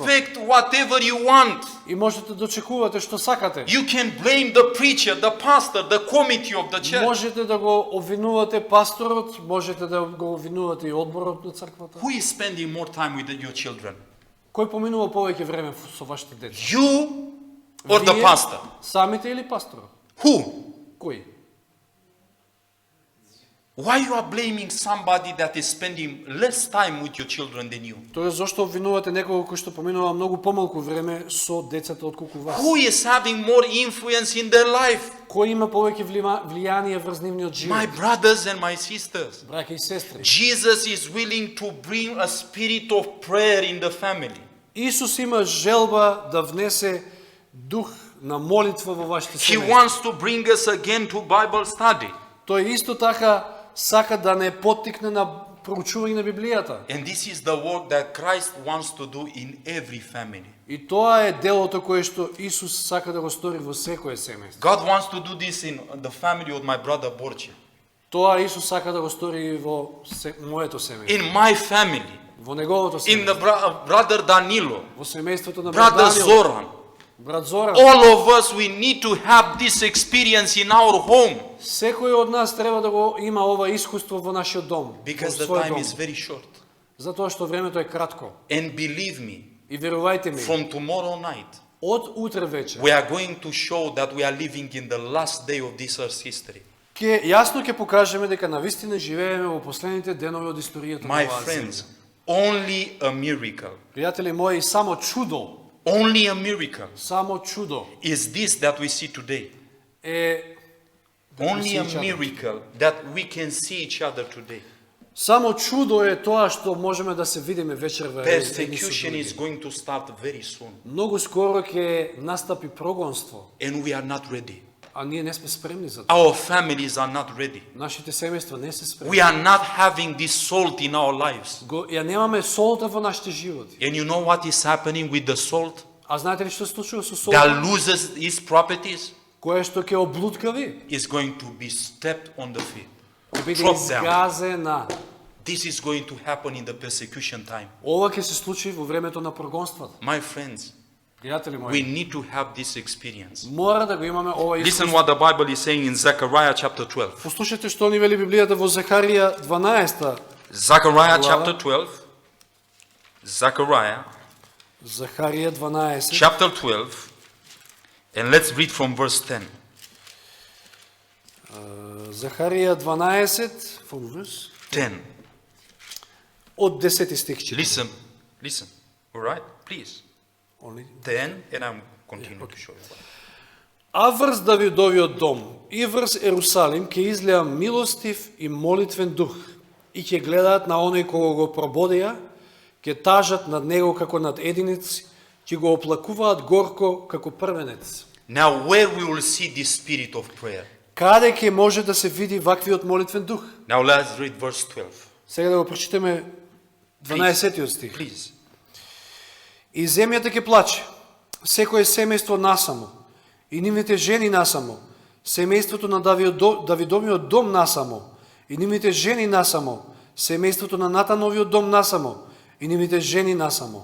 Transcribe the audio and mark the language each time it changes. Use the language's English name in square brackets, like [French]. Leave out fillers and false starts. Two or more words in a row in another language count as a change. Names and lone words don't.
[English] expect whatever you want. [Macedonian] И можете да очекувате што сакате. [English] You can blame the preacher, the pastor, the committee of the church. [Macedonian] Можете да го обвинувате пасторот, можете да го обвинувате и одборот на црквата. [English] Who is spending more time with your children? [Macedonian] Кој поминува повеќе време со вашите деца? [English] You or the [Macedonian] Вие [English] pastor? [Macedonian] самите или пасторот? [English] Who? [Macedonian] Кој? [English] Why you are blaming somebody that is spending less time with your children than you? [Macedonian] Тоа зошто обвинувате некого кој што поминува многу помалку време со децата отколку вас? [English] Who is having more influence in their life? [Macedonian] Кој има повеќе влијание врз нивниот [English] My [Macedonian] живот? [English] brothers and my sisters. [Macedonian] Браќа и сестри. [English] Jesus is willing to bring a spirit of prayer in the family. [Macedonian] Исус има желба да внесе дух на молитва во вашите [English] He [Macedonian] семејства. [English] wants to bring us again to Bible study. [Macedonian] Тој исто така сака да не поттикне на проучување на Библијата. [English] And this is the work that Christ wants to do in every family. [Macedonian] И тоа е делото кое што Исус сака да го стори во секое семејство. [English] God wants to do this in the family of my brother Borja. [Macedonian] Тоа Исус сака да го стори и во моето семејство, [English] In my family. [Macedonian] во неговото [English] In the [Macedonian] семејство, [English] brother Danilo. [Macedonian] во семејството на брат [English] Brother [Macedonian] Даниел, [English] Zoran. [Macedonian] брат Зоран. [English] All of us, we need to have this experience in our home. [Macedonian] Секој од нас треба да го има ова искуство во нашиот дом, [English] Because [Macedonian] во [English] the [Macedonian] својот [English] time [Macedonian] дом. [English] is very short. [Macedonian] Затоа што времето е кратко. [English] And believe me, [Macedonian] И верувајте ми, [English] from tomorrow night, [Macedonian] од утре вечер, [English] we are going to show that we are living in the last day of this earth's history. [Macedonian] јасно ќе покажеме дека навистина живееме во последните денови од историјата на [English] My [Macedonian] оваа [English] friends, [Macedonian] земја. [English] only a miracle, [Macedonian] Пријатели мои, само чудо, [English] only a miracle [Macedonian] само чудо [English] is this that we see today. [Macedonian] е да [English] Only [Macedonian] се [English] a [Macedonian] сеќаме. [English] miracle that we can see each other today. [Macedonian] Само чудо е тоа што можеме да се видиме вечерва едни со [English] Persecution is [Macedonian] други. [English] going to start very soon, [Macedonian] Многу скоро ќе настапи прогонство, [English] and we are not ready. [Macedonian] а ние не сме спремни за тоа. [English] Our families are not ready. [Macedonian] Нашите семејства не се спремни. [English] We are not having this salt in our lives. [Macedonian] Ја немаме солта во нашите животи. [English] And you know what is happening with the salt? [Macedonian] А знаете ли што се случува со [English] That [Macedonian] солта? [English] loses its properties [Macedonian] Кое што ќе облуткави, [English] is going to be stepped on the feet. [Macedonian] ќе биде [English] Drop down. [Macedonian] изгазена. [English] This is going to happen in the persecution time. [Macedonian] Ова ќе се случи во времето на прогонството. [English] My friends, [Macedonian] Пријатели [English] we [Macedonian] мои, [English] need to have this experience. [Macedonian] мора да го имаме ова [English] Listen [Macedonian] искуство. [English] what the Bible is saying in Zechariah chapter 12. [Macedonian] Послушайте што ни вели Библијата во Захарија 12. [English] Zechariah [Macedonian] Глава. [English] chapter 12. Zechariah [Macedonian] Захарија 12. [English] chapter 12. And let's read from verse 10. [Macedonian] Захарија 12, [English] from verse, 10. [Macedonian] од 10 стих читаме. [English] Listen. All right? Please. Only. 10, and I'm continuing okay. to show you. [Macedonian] А врз Давидовиот дом и врз Ерусалим ќе излеа милостив и молитвен дух и ќе гледаат на оној кого го прободеа, ќе тажат над него како над единец, ќе го оплакуваат горко како првенец. [English] Now, where we will see this spirit of prayer? [Macedonian] Каде ќе може да се види ваквиот молитвен дух? [English] Now, let's read verse 12. [Macedonian] Сега да го прочитаме 12 стих. [English] Please. [Macedonian] И земјата ќе плаче, секое семејство насамо, и нивните жени насамо, семејството на Давидовиот дом насамо, и нивните жени насамо, семејството на Натановиот дом насамо, и нивните жени насамо.